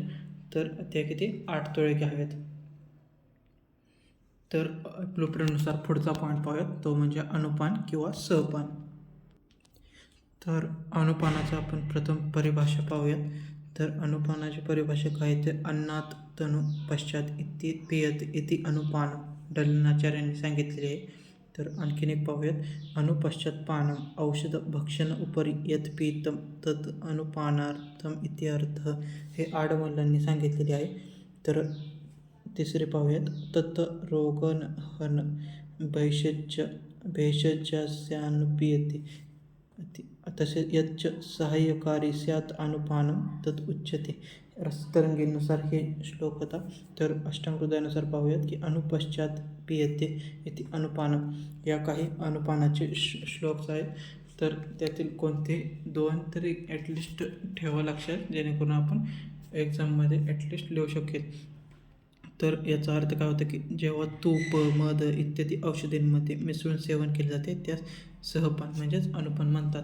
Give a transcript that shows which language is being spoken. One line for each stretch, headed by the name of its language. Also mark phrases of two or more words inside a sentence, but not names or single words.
Marathi: तर त्या किती 8 तोळे घ्याव्यात. तर ब्लूप्रिंटनुसार पुढचा पॉईंट पाहूयात तो म्हणजे अनुपान किंवा सहपान. तर अनुपानाचा आपण प्रथम परिभाषा पाहूयात. तर अनुपानाची परिभाषा काय ते
Sanskrit: अन्नात तनु पश्चात इति पियत इति अनुपानम
Marathi: डलनाचार्यांनी सांगितलेले आहे. तर आणखीन एक पाहूयात
Sanskrit: अनुपश्चात पानम औषध भक्षण उपरी यत् पीतम तद अनुपानार्थम इति
Marathi: अर्थ हे आडमल्लांनी सांगितलेले आहे. तर तिसरे पाहूयात
Sanskrit: तत् रोगनहन भैषज्यास्यानुपीयते तसेच यच्च सहाय्यकारी स्यात् अनुपानं तत् उच्यते.
Marathi: रसतरंगीनुसार हे श्लोक होता. तर अष्टांगहृदयानुसार पाहूयात की
Sanskrit: अनुपश्चात पियते इति अनुपानम.
Marathi: या काही अनुपानाचे श्लोक आहेत. तर त्यातील कोणते 2 तरी ॲटलिस्ट ठेवा लक्षात, जेणेकरून आपण एक्झाममध्ये ॲटलिस्ट लिहू शकेल. तर याचा अर्थ काय होतं की जेव्हा तूप, मध इत्यादी औषधींमध्ये मिसळून सेवन केले जाते त्यास सहपान म्हणजेच अनुपान म्हणतात.